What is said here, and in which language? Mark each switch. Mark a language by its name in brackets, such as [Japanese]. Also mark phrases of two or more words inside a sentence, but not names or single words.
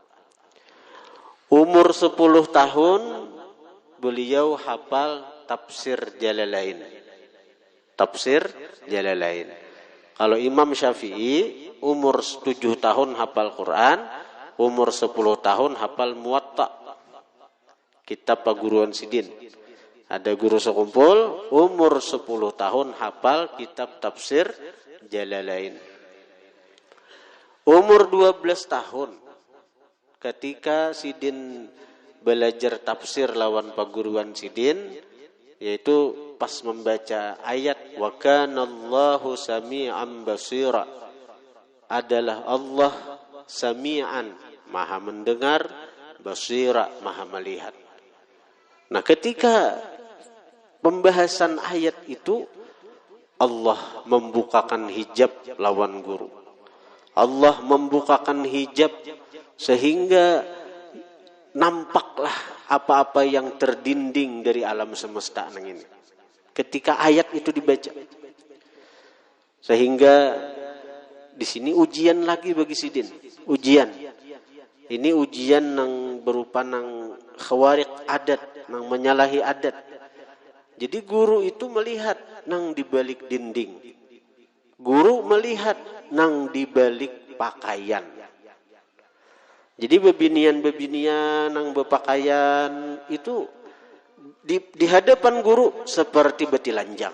[Indonesian] Umur 10 tahun beliau hafal tafsir Jalalain. Tafsir Jalalain. Kalau Imam Syafi'i umur 7 tahun hafal Quran, umur 10 tahun hafal Muwatta. [Banjar] Kitab paguruan sidin. [Indonesian] Ada guru sekumpul umur 10 tahun hafal kitab tafsir Jalalain. Umur 12 tahun ketika sidin belajar tafsir lawan [Banjar] paguruan sidin, [Indonesian] yaitu pas membaca ayat [Arabic] wa kanallahu sami'an basira, [Indonesian] adalah Allah sami'an, maha mendengar, basira, maha melihat. Nah, ketika pembahasan ayat itu Allah membukakan hijab lawan guru. Allah membukakan hijab sehingga nampaklah apa-apa yang terdinding dari alam semesta nang ini. Ketika ayat itu dibaca. Sehingga di sini ujian lagi bagi sidin. Ujian. Ini ujian yang berupa nang khawariq adat, nang menyalahi adat. Jadi guru itu melihat nang di balik dinding. Guru melihat nang di balik pakaian. Jadi [Banjar] bebinian nang [Indonesian] berpakaian itu di hadapan guru seperti betilanjang.